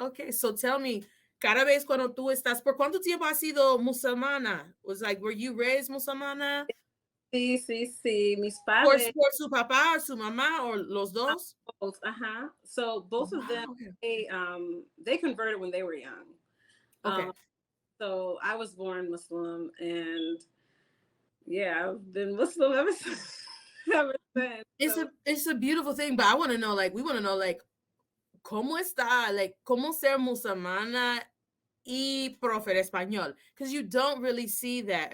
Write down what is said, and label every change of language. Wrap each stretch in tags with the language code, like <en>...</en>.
<en>So tell me,</en> <es>cada vez cuando tú estás, ¿por cuánto tiempo has sido musulmana?</es> <en>Was like, were you raised musulmana?</en> <es>Sí. Mis padres. Por su papá or su mamá or los dos?</es> <en>Both. So both of them, okay. They converted when they were young. Okay. So I was born Muslim, and yeah, I've been Muslim ever since. It's a beautiful thing, but I want to know, like, we want to know, like,</en> <es>cómo está,</es> <en>like,</en> <es>cómo ser musulmana y profer español,</es> <en>because you don't really see that.</en>